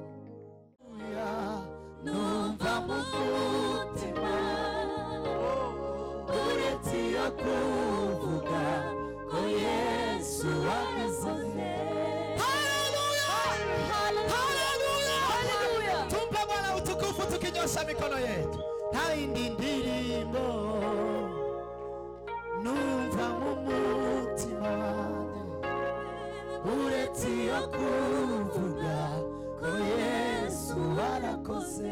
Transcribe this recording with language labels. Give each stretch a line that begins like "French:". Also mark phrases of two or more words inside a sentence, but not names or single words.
Kinyarwanda: Numva mu mutima uretse iyo kuvuga ko Yesu warakoze. Haleluya,
Swahili: tumpe Bwana utukufu tukinyosha mikono yetu.
Kinyarwanda: Nta yindi ndirimbo numva mu mutima uretse iyo kuvuga ko Yesu warakoze.